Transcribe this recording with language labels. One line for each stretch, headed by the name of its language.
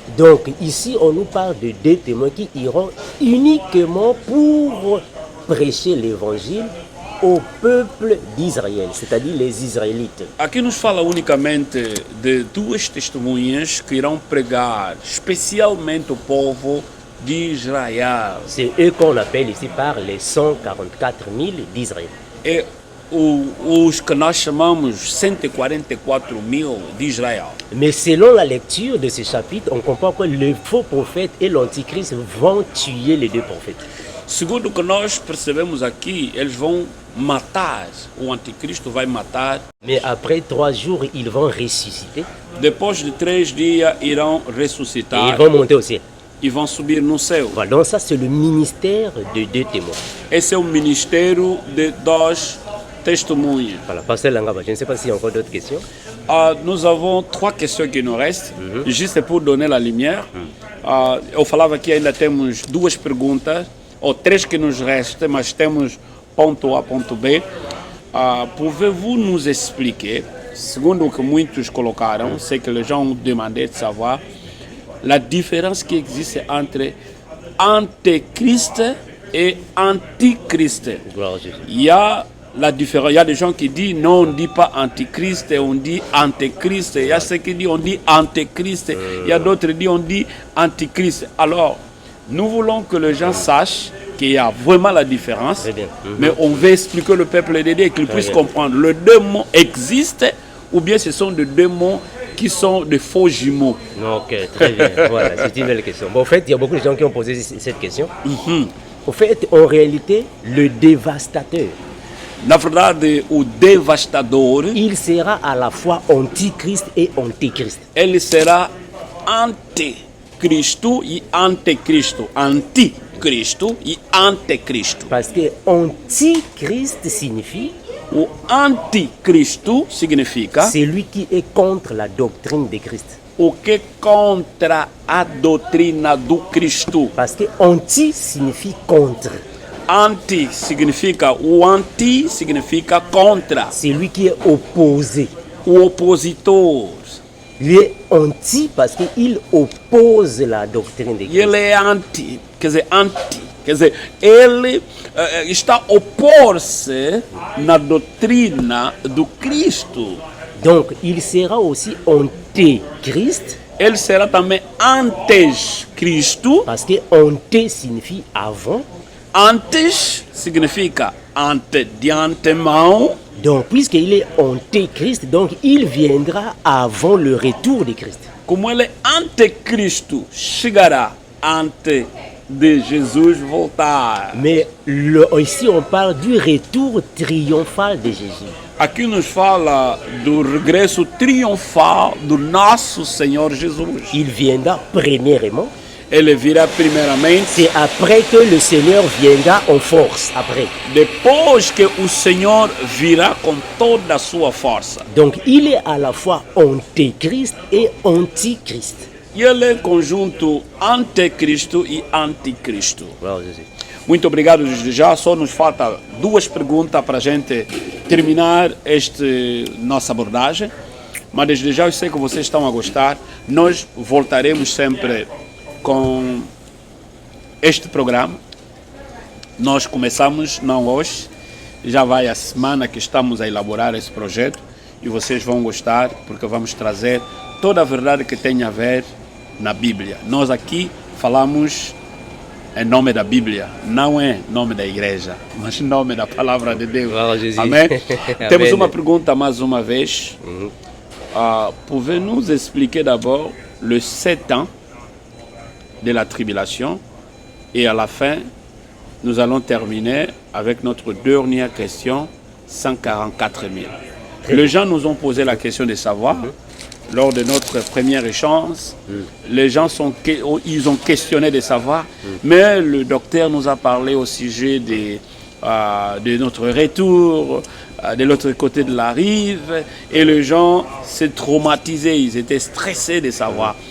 French: Donc ici on nous parle de deux témoins qui iront uniquement pour prêcher l'évangile au peuple d'Israël, c'est-à-dire les Israélites.
Portuguese: Aqui nos fala unicamente de duas testemunhas que irão pregar especialmente o povo de Israel.
French: C'est eux qu'on appelle ici par les 144 000 d'Israël.
Portuguese: E os que nós chamamos 144.000 de Israel.
French: Mais selon la lecture de ce chapitre, on comprend que le faux prophète et l'antichrist vont tuer les deux prophètes.
Portuguese: Segundo o que nós percebemos aqui, eles vão matar, o anticristo vai matar.
French: Mais après 3 jours, ils vont ressusciter
Portuguese: Depois de 3 dias irão
French: et
Portuguese: ressuscitar
French: ils vont monter au ciel.
Portuguese: e vão subir no céu.
French: Voilà, donc ça c'est le ministère de deux témoins.
Portuguese: Esse é o ministério de 2 testemunhas.
French: Voilà, Pasteur Langaba, je ne sais pas s'il y a encore d'autres questions. Nous avons 3 questions qui nous restent, juste pour donner la lumière.
Portuguese: Eu falava que ainda temos 2 perguntas, ou 3 que nos restam, mas temos ponto A, ponto B.
French: Pouvez-vous nous expliquer,
Portuguese: segundo o que muitos colocaram,
French: c'est que les gens ont demandé de savoir, la différence qui existe entre antéchrist et antichrist. Gloire à Jésus. Il y a la différence. Il y a des gens qui disent non, on ne dit pas antichrist, on dit antéchrist. Il y a ceux qui disent on dit antéchrist. Il y a d'autres qui disent on dit antichrist. Alors, nous voulons que les gens sachent qu'il y a vraiment la différence. Très bien. Mais on veut expliquer au peuple de Dieu qu'il puisse bien. comprendre. Les deux mots existent ou bien ce sont de deux mots qui sont de faux jumeaux. Ok, très bien. Voilà, c'est une belle question. Bon, en fait, il y a beaucoup de gens qui ont posé cette question. En fait, en réalité, le dévastateur,
Portuguese: Na verdade, o devastador,
French: il sera à la fois antichrist et antéchrist.
Portuguese: ele será anticristo e anticristo. Anticristo e anticristo.
French: Parce que antichrist signifie
Portuguese: O anticristo significa
French: celui qui est contre la doctrine de Christ.
Portuguese: o que contra a doutrina do Cristo.
French: Parce que anti signifie contre.
Portuguese: Anti significa, o anti significa contra,
French: Celui qui est opposé.
Portuguese: o opositor.
French: Il est anti parce qu'il oppose la doctrine de
Portuguese: E
French: Christ.
Portuguese: ele é anti, quer dizer, ele está a opor-se na doutrina do Cristo.
French: Donc, il sera aussi antéchrist
Portuguese: Ele será também antes-Cristo.
French: parce que anté signifie avant.
Portuguese: Antes significa ante de antemão.
French: Donc, puisqu'il est antéchrist, donc il viendra avant le retour de Christ.
Portuguese: Como ele é anticristo, chegará ante de Jesus voltar.
French: Mais ici, on parle du retour triomphal de Jésus.
Portuguese: Aqui nos fala do regresso triunfal do nosso Senhor Jesus.
French: Il viendra premièrement.
Portuguese: Ele virá primeiramente,
French: C'est après que le Seigneur viendra en force. Après.
Portuguese: depois que o Senhor virá com toda a sua força.
French: Donc, il est à la fois antéchrist et antichrist.
Portuguese: E ele é conjunto anticristo e anticristo.
French: Voilà, Jésus.
Portuguese: Muito obrigado desde já. Só nos falta duas perguntas para a gente terminar esta nossa abordagem. Mas desde já eu sei que vocês estão a gostar. Nós voltaremos sempre com este programa. Nós começamos, não hoje, já vai a semana que estamos a elaborar esse projeto e vocês vão gostar porque vamos trazer toda a verdade que tem a ver na Bíblia. Nós aqui falamos em nome da Bíblia, não é nome da igreja, mas em nome da palavra de Deus. Glória a Jesus. Amém? Amém. Temos uma pergunta mais uma vez.
French: Pouvez-nous expliquer d'abord les 7 ans de la tribulation et à la fin, nous allons terminer avec notre dernière question, 144 000. Les gens nous ont posé la question de savoir, lors de notre premier échange, les gens ils ont questionné de savoir, mais le docteur nous a parlé au sujet de notre retour, de l'autre côté de la rive, et les gens s'étaient traumatisés, ils étaient stressés de savoir.